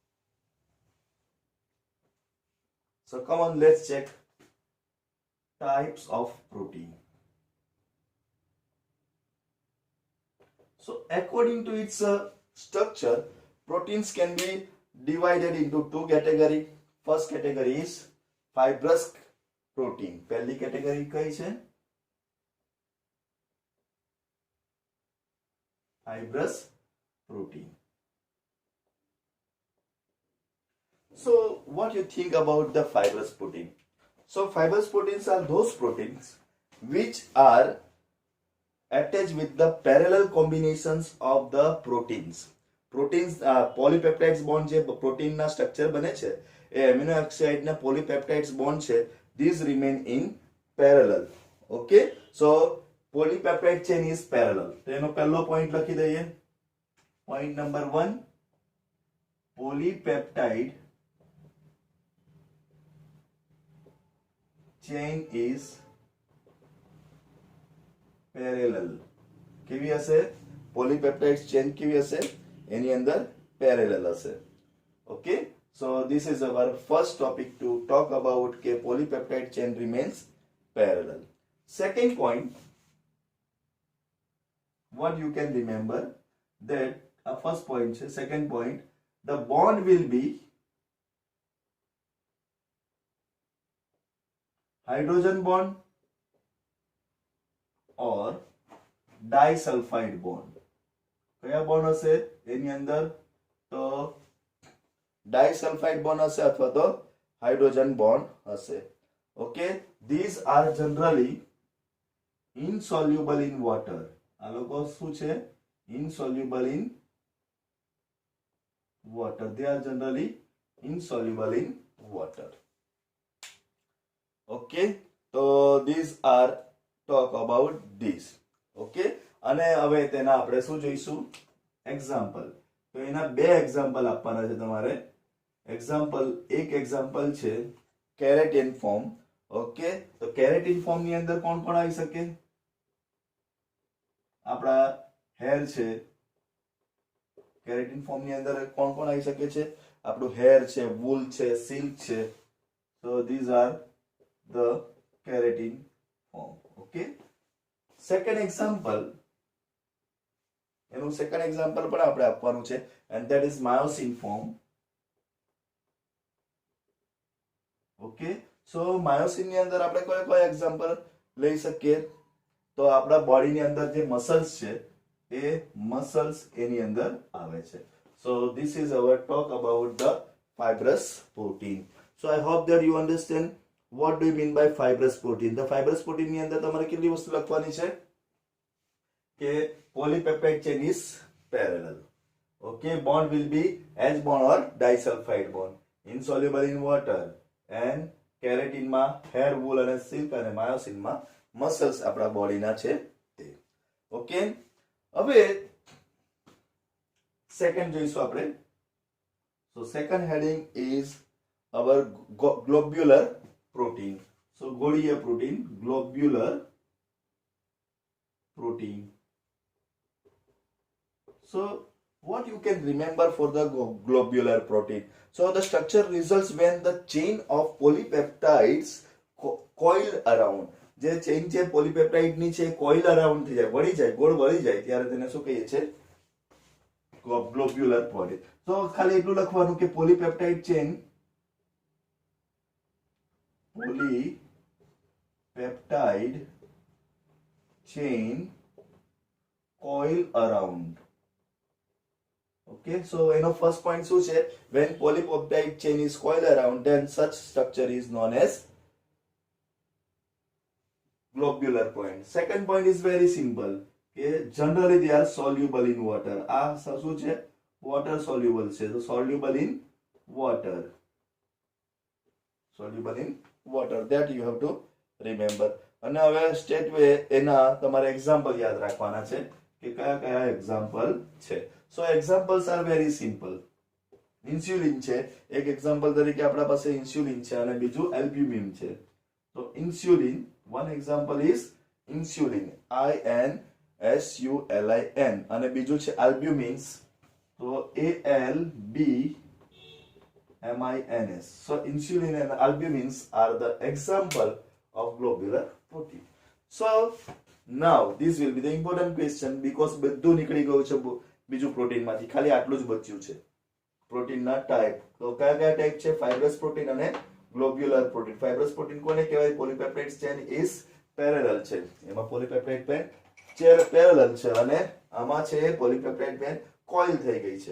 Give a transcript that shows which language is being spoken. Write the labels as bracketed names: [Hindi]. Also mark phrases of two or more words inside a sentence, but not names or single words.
[English] So come on, let's check types of protein. So according to its structure, proteins can be divided into two categories. First category is fibrous protein. [Gujarati] પહેલી કેટેગરી કઈ છે? [English] fibrous protein. So what you think about the fibrous protein? So fibrous proteins are those proteins which are attached with the parallel combinations of the proteins. Proteins polypeptides bond [Gujarati] જે protein ના structure બને છે એ [English] amino oxide [Gujarati] ના [English] polypeptides bond [Gujarati] છે, [English] these remain in parallel. Okay, so polypeptide chain is parallel. [Gujarati] તો એનો પહેલો point લખી દઈએ. [English] Point number 1, polypeptide chain is parallel. [Gujarati] કેવી હશે? [English] polypeptide chain [Gujarati] કેવી હશે? એની અંદર parallel હશે. [English] Okay, so this is our first topic to talk about કે polypeptide chain remains parallel. Second point, what you can remember that first point છે, second point, the bond will be hydrogen bond or disulfide bond. [Gujarati] કયા બોન્ડ હશે એની અંદર? તો ડાઈસલ્ફાઇડ બોન્ડ હશે અથવા તો હાઇડ્રોજન બોન્ડ હશે. ઓકે, [English] these are generally insoluble in water. [Gujarati] આ લોકો શું છે? [English] Insoluble in water. They are generally insoluble in water. Okay, so these are talk about this. [Gujarati] Okay, અને હવે તેના આપણે શું જોઈશું? એક્ઝામ્પલ. તો એના બે એક્ઝામ્પલ આપવાના છે તમારે. એક્ઝામ્પલ, એક એક્ઝામ્પલ છે [English] keratin form. [Gujarati] ઓકે, તો [English] keratin form [Gujarati] ની અંદર કોણ કોણ આવી શકે? આપણા હેર છે. [English] keratin form [Gujarati] ની અંદર કોણ કોણ આવી શકે છે? આપણું હેર છે, વૂલ છે, સિલ્ક છે. [English] So these are the keratin form. Okay, second example, [Gujarati] એનું સેકન્ડ એક્ઝામ્પલ પણ આપણે આપવાનું છે [English] and that is myosin form. Okay, so [Gujarati] myosin ની અંદર આપણે કયો કયો એક્ઝામ્પલ લઈ શકીએ? તો આપણા બોડીની અંદર જે મસલ્સ છે એ મસલ્સ એની અંદર આવે છે. [English] So this is our talk about the fibrous protein. So I hope that you understand what do you mean by fibrous protein. The fibrous protein [Gujarati] ની અંદર તમારે કેટલી વસ્તુ લખવાની છે? [English] કે polypeptide chain is parallel. Okay, bond will be H bond or disulfide bond, insoluble in water, and keratin માં hair, wool અને silk, અને myosin માં muscles [Gujarati] આપણા બોડીના છે તે. ઓકે, હવે સેકન્ડ જોઈશું આપણે. [English] So second heading is our globular protein. So गोलीय protein, globular protein. So what you can remember for the globular protein? So the structure results when the chain of polypeptides coil around. [Gujarati] જે ચેઇન છે પોલીપેપ્ટાઇડ ની છે [English] coil around [Gujarati] થઈ જાય, વળી જાય, ગોળ વળી જાય, ત્યારે તેને શું કહીએ છે? ગ્લોબ્યુલર પ્રોટીન. તો ખાલી એટલું લખવાનું કે [English] polypeptide chain, polypeptide chain coil around. Okay, so first point [Gujarati] શું છે? [English] When polypeptide chain is coiled around, then such structure is known as globular point. Second point is very simple. Okay, generally they are soluble in water. [Gujarati] આ શું છે? [English] Water soluble છે. So soluble in water. Soluble in water, that you have to remember. [Gujarati] અને હવે સ્ટેટ વે એના તમારે એક્ઝામ્પલ યાદ રાખવાના છે કે કયા કયા એક્ઝામ્પલ છે. [English] So examples are very simple. [Gujarati] ઇન્સ્યુલિન છે એક એક્ઝામ્પલ તરીકે, આપણા પાસે ઇન્સ્યુલિન છે અને બીજું એલ્બ્યુમિન છે. તો ઇન્સ્યુલિન, [English] one example is insulin, [Gujarati] INSULIN, અને બીજું છે એલ્બ્યુમિન્સ, તો ALBMINS. [English] So insulin and albumins are the example of globular protein. So now this will be the important question, because [Gujarati] બધું નીકળી ગયું છે બીજું પ્રોટીન માંથી, ખાલી આટલું જ બચ્યું છે પ્રોટીનના ટાઈપ. તો કયા કયા ટાઈપ છે? [English] fibrous protein and globular protein. fibrous protein [Gujarati] કોને કહેવાય? [English] polypeptide chain is parallel [Gujarati] છે, એમાં [English] polypeptide chain parallel [Gujarati] છે, અને આમાં છે [English] polypeptide chain coil [Gujarati] થઈ ગઈ છે.